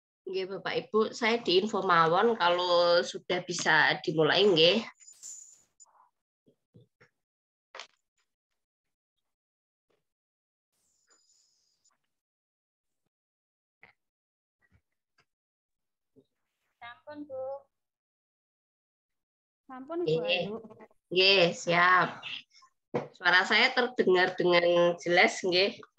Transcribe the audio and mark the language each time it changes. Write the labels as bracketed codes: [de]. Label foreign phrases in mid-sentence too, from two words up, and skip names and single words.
[id] Nggih, Bapak Ibu, saya diinfo mawon kalau sudah bisa dimulai nggih. Sampun, Bu. Sampun, Ibu Ayu. Nggih, siap. Suara saya terdengar dengan jelas nggih.